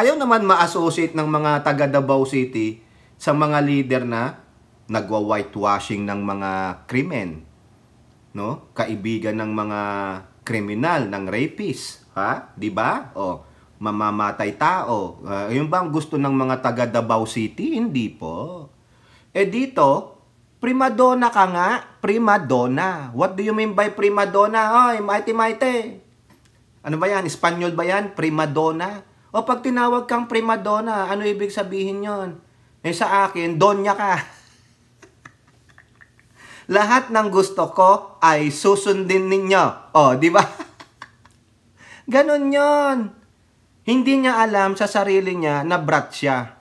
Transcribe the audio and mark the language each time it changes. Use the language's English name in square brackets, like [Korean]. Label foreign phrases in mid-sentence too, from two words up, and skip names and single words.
[Filipino] Ayaw naman ma-associate ng mga taga Davao City sa mga leader na nagwa-whitewashing ng mga krimen. No? Kaibigan ng mga kriminal, ng rapist. Diba? Mamamatay tao. Yun ba ang gusto ng mga taga Davao City? Hindi po. Dito, [English] prima donna [Filipino] ka nga. [English] Prima donna. What do you mean by prima donna? [Filipino] Mighty. Ano ba yan? Espanyol ba yan? [English] Prima donna? [Filipino] Pag tinawag kang [English] prima donna, [Filipino] ano ibig sabihin yon? Sa akin, donya ka. Lahat ng gusto ko ay susundin ninyo. Di ba? Ganon yon. Hindi niya alam sa sarili niya na brat siya.